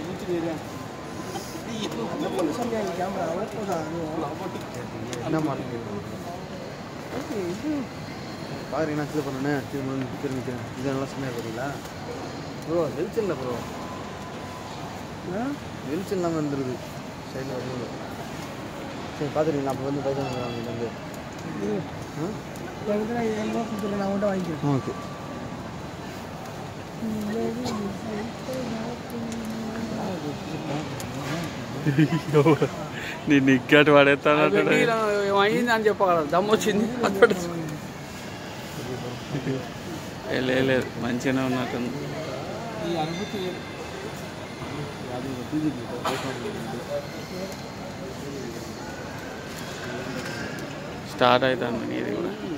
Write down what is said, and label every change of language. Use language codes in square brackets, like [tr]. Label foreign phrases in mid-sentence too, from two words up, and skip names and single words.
[ta] பாரு நான் இது பண்ணேன் திரும்பிக்கிறேன் இது நல்லா செம்மையாக போறீங்களா ப்ரோ வெளிச்சம் இல்லை ப்ரோ வெளிச்சம் இல்லாமல் இருந்துருது சைடில் வரும்போது சரி பார்த்துருங்க நான் அப்போ வந்து பைசா வாங்கிட்டு நான் மட்டும் வாங்கிக்கிறேன் ஓகே [te] నేను ఇక్కటి పడేస్తాను అయిందని చెప్పగలరు దమ్ము వచ్చింది లేదు మంచిగానే ఉన్నట్టుంది స్టార్ట్ అవుతుంది నీది కూడా